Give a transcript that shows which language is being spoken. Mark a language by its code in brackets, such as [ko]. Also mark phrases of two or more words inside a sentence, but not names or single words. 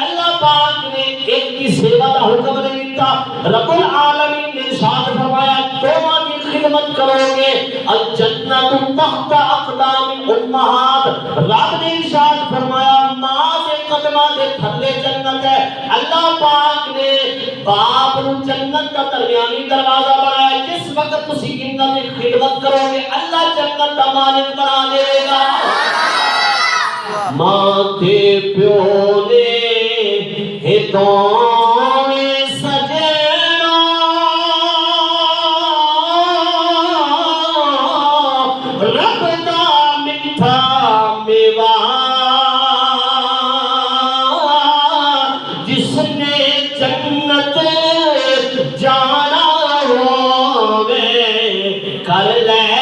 [ur] اللہ پاک نے ایک کی سیوا کا حکم نہیں دیتا رب العالمین نے ارشاد فرمایا دونوں کی خدمت کرو گے [ar] الجنت تحت اقدام امہات. [ur] رب نے ارشاد فرمایا ماں کے قدموں کے تھلے جنت ہے. اللہ پاک نے باپ کو جنت کا درمیانی دروازہ بنایا جس وقت [pa] تسی انہاں [ur] کی خدمت کرو گے اللہ جنت کا مالک بنا دے گا. [pa] ماں تے پیو نے دوویں سجنا رب دا میٹھا میوا جس نے جنت جانا ہووے کر لے